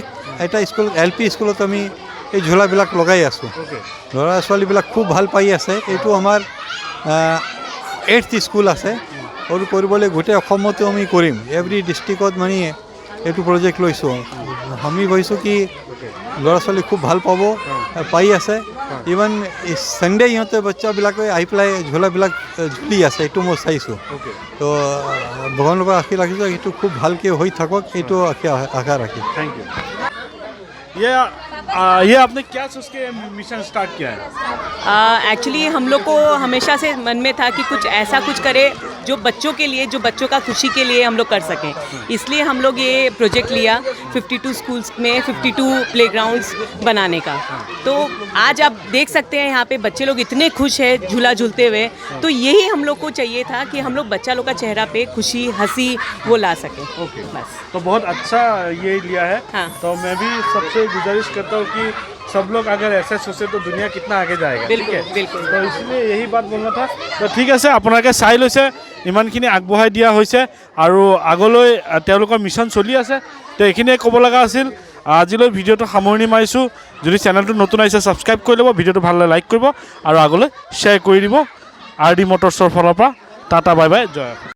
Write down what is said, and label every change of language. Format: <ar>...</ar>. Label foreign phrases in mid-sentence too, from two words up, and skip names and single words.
<as>এটা স্কুল LP স্কুলত আমি এই ঝোলাবিলাক লগাই আছোঁ ল'ৰা ছোৱালীবিলাক খুব ভাল পাই আছে এইটো আমাৰ 8th স্কুল আছে আৰু কৰিবলৈ গোটেই অসমতো আমি কৰিম</as> <en>every district</en> <as>মানে এইটো প্ৰজেক্ট লৈছোঁ আমি ভাবিছোঁ কি ল'ৰা ছোৱালী খুব ভাল পাব পাই আছে</as> <en>even Sunday</en> <as>ইহঁতে বাচ্চাবিলাকে আহি পেলাই ঝোলাবিলাক ঝুলি আছে এইটো মই চাইছোঁ তো ভগৱানৰ পৰা আশী ৰাখিছোঁ এইটো খুব ভালকৈ হৈ থাকক এইটো আশা ৰাখি</as> <en>thank you</en> <hi>ये आपने क्या सोच के</hi> <en>mission start</en> <hi>किया है एक्चुअली हम लोग को हमेशा से मन में था कि कुछ ऐसा कुछ करें जो बच्चों के लिए जो बच्चों का खुशी के लिए हम लोग कर सकें इसलिए हम लोग ये प्रोजेक्ट लिया 52 स्कूल्स में 52 प्लेग्राउंड्स बनाने का तो आज आप देख सकते हैं यहाँ पे बच्चे लोग इतने खुश हैं झूला झूलते हुए तो यही हम लोग को चाहिए था कि हम लोग बच्चा लोग का चेहरा पे खुशी हंसी वो ला सकें ओके बस तो बहुत अच्छा ये लिया है हाँ। तो मैं भी सबसे गुजारिश करता हूँ कि सब लोग अगर ऐसे सोचे तो दुनिया कितना आगे जाएगा बिल्कुल, ठीक है बिल्कुल। तो इसलिए यही बात बोलना था तो ठीक</hi> <as>আছে আপোনালোকে চাই লৈছে ইমানখিনি আগবঢ়াই দিয়া হৈছে আৰু আগলৈ তেওঁলোকৰ মিছন চলি আছে তো এইখিনিয়ে ক'ব লগা আছিল আজিলৈ ভিডিঅ'টো সামৰণি মাৰিছোঁ যদি চেনেলটো নতুন আহিছে ছাবস্ক্ৰাইব কৰি ল'ব ভিডিঅ'টো ভাল লাগে লাইক কৰিব আৰু আগলৈ শ্বেয়াৰ কৰি দিব RD মটৰ্ছৰ ফালৰ পৰা</as> <en>tata bye bye</en> <as>জয়</as>